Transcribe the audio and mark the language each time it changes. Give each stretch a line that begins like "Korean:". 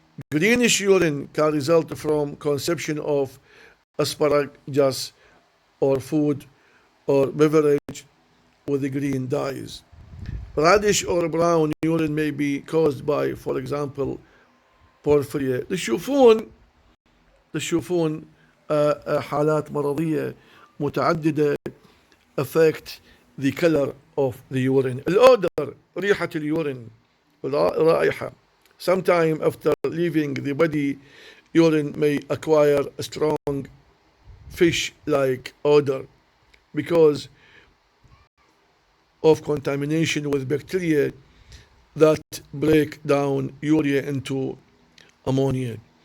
English: Greenish urine can result from consumption of asparagus or food or beverage with green dyes. Reddish or brown urine may be caused by, for example, porphyria.
Arabic: تشوفون حالات مرضية متعددة
English: affect the color of the urine.
Arabic: الأودر، ريحة اليورين، رائحة.
English: Sometime after leaving the body urine may acquire a strong fish-like odor because of contamination with bacteria that break down urea into ammonia.